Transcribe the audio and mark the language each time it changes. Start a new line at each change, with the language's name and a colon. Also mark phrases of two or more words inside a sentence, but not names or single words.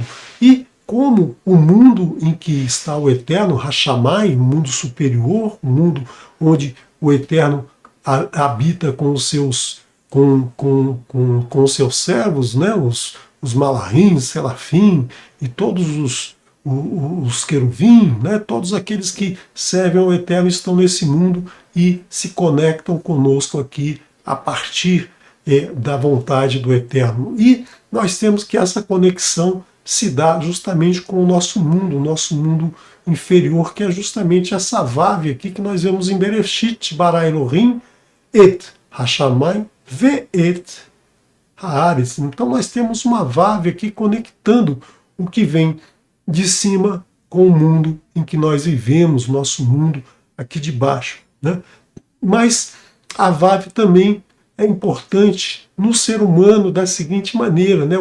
Portuguese: E como o mundo em que está o Eterno, Hashamai, o mundo superior, o mundo onde o Eterno habita com os seus com os seus servos, né, os malahim, serafim e todos os queruvim, né, todos aqueles que servem ao Eterno estão nesse mundo e se conectam conosco aqui a partir da vontade do Eterno. E nós temos que essa conexão se dá justamente com o nosso mundo inferior, que é justamente essa vave aqui que nós vemos em
Hebrew: בראשית ברא אלהים את השמים ואת הארץ.
Portuguese: Então nós temos uma vave aqui conectando o que vem de cima com o mundo em que nós vivemos, nosso mundo aqui de baixo, né? Mas a vave também é importante no ser humano da seguinte maneira, né?